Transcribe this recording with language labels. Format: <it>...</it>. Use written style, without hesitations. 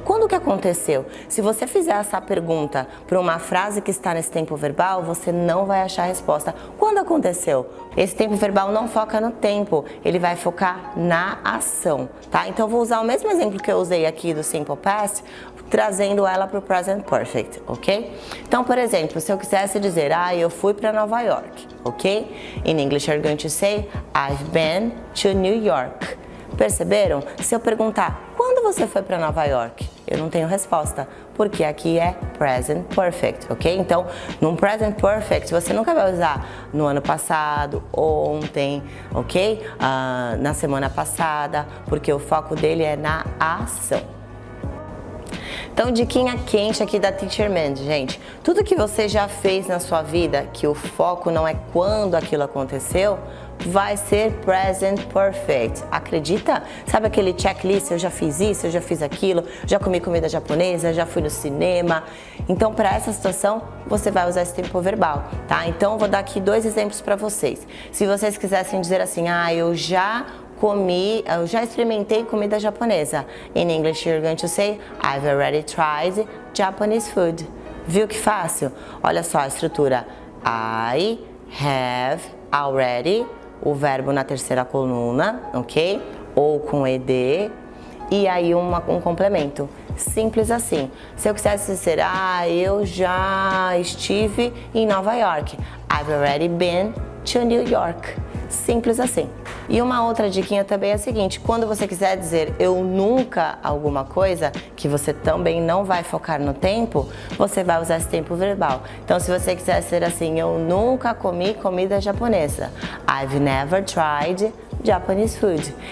<pt>Quando que aconteceu? Se você fizer essa pergunta para uma frase que está nesse tempo verbal, você não vai achar a resposta. Quando aconteceu? Esse tempo verbal não foca no tempo, ele vai focar na ação, tá? Então, eu vou usar o mesmo exemplo que eu usei aqui do Simple Past, trazendo ela para o Present Perfect, ok? Então, por exemplo, se eu quisesse dizer, eu fui para Nova York, ok?</pt> <en>In English, you're going to say, I've been to New York.</en> <pt>Perceberam? Se eu perguntar, quando você foi para Nova York? Eu não tenho resposta, porque aqui é Present Perfect, ok? Então, num Present Perfect, você nunca vai usar no ano passado, ontem, ok? Na semana passada, porque o foco dele é na ação. Então, diquinha quente aqui da Teacher Mandy, gente. Tudo que você já fez na sua vida, que o foco não é quando aquilo aconteceu, vai ser Present Perfect. Acredita? Sabe aquele checklist? Eu já fiz isso, eu já fiz aquilo, já comi comida japonesa, já fui no cinema. Então, para essa situação, você vai usar esse tempo verbal, tá? Então, eu vou dar aqui 2 exemplos para vocês. Se vocês quisessem dizer assim, eu já experimentei comida japonesa.</pt> <en>In English, you're going to say, I've already tried Japanese food.</en> <pt>Viu que fácil? Olha só a estrutura.</pt> <en>I have already,</en> <pt>o verbo na terceira coluna, ok? Ou com ed, e aí um complemento. Simples assim. Se eu quisesse dizer, eu já estive em Nova York.</pt> <en>I've already been to New York.</en> <pt>Simples assim. E uma outra diquinha também é a seguinte, quando você quiser dizer eu nunca alguma coisa, que você também não vai focar no tempo, você vai usar esse tempo verbal. Então, se você quiser dizer assim, eu nunca comi comida japonesa.</pt> <en>I've never tried Japanese food.</en>